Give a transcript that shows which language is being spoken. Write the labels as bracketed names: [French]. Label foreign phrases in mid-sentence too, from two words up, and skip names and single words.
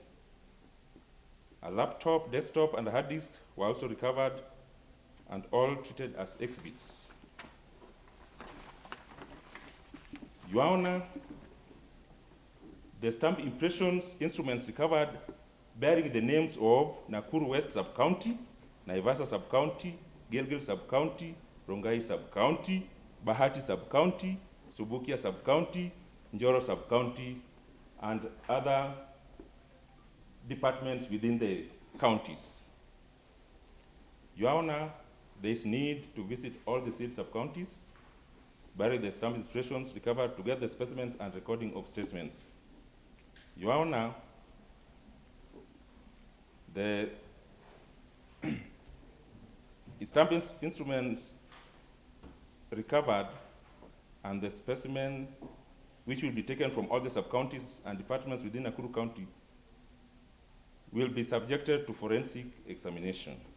[English] A laptop, desktop, and a hard disk were also recovered and all treated as exhibits. Your Honor, the stamp impressions instruments recovered bearing the names of Nakuru West Sub-County, Naivasha Sub-County, Gilgil Sub-County, Rongai Sub-County, Bahati Sub-County, Subukia Sub-County, Njoro Sub-County, and other departments within the counties. Your Honor, there is need to visit all the 6 sub-counties, bury the stamp impressions recovered to get the specimens and recording of statements. Your Honor, the stamp instruments recovered and the specimen which will be taken from all the sub-counties and departments within Nakuru County will be subjected to forensic examination.